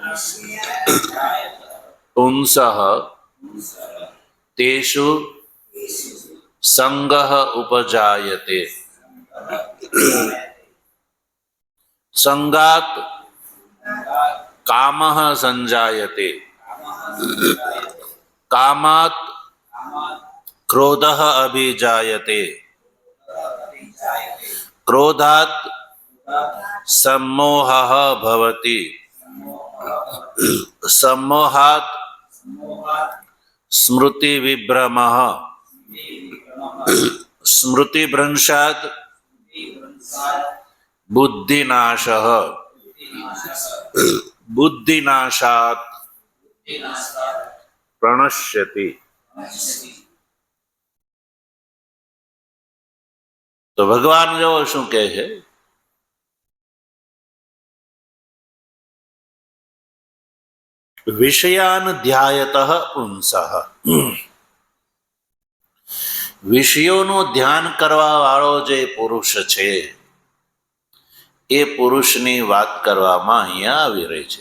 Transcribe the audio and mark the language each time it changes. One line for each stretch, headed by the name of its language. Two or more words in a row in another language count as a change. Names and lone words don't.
Sanskrit: पुंसः तेषु सङ्गः उपजायते सङ्गात् कामः सञ्जायते कामात् क्रोधः अभिजायते क्रोधात् सम्मोहः भवति सम्मोहात् स्मृति विभ्रमः स्मृति भ्रंशात् बुद्धिनाशः बुद्धिनाशात् प्रणश्यति.
Gujarati: તો ભગવાન જો શું કહે છે?
Sanskrit: विषयान् ध्यायतः पुंसः.
Gujarati: વિષયોનું ધ્યાન કરવા વાળો જે પુરુષ છે એ પુરુષની વાત કરવામાં અહીંયા આવી રહી છે.